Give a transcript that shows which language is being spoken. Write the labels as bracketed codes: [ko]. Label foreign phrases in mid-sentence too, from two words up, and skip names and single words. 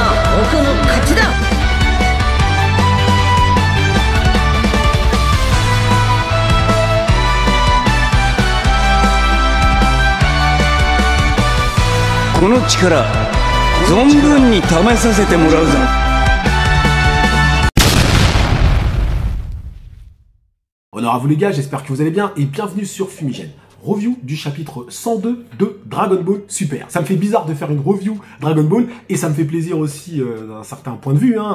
[ja] 僕の勝ちだ。この力存分に試させてもらうぞ。 [fr] Honneur à vous les gars, j'espère que vous allez bien et bienvenue sur Fumigène. Review du chapitre 102 de Dragon Ball Super. Ça me fait bizarre de faire une review Dragon Ball et ça me fait plaisir aussi d'un certain point de vue.